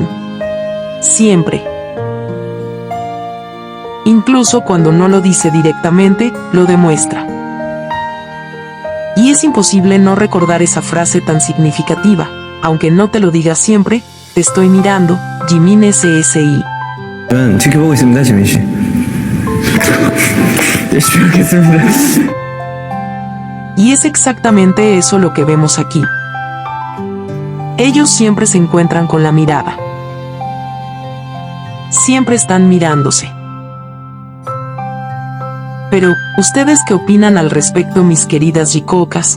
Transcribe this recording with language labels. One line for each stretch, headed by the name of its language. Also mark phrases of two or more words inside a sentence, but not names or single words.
Spanish: Siempre. Incluso cuando no lo dice directamente, lo demuestra. Y es imposible no recordar esa frase tan significativa, aunque no te lo diga siempre, te estoy mirando, Jimin SSI.
Korean: 지켜보고 있습니다, 지민 씨. 열심히 하겠습니다.
Spanish: Y es exactamente eso lo que vemos aquí. Ellos siempre se encuentran con la mirada. Siempre están mirándose. Pero, ¿ustedes qué opinan al respecto, mis queridas chicocas?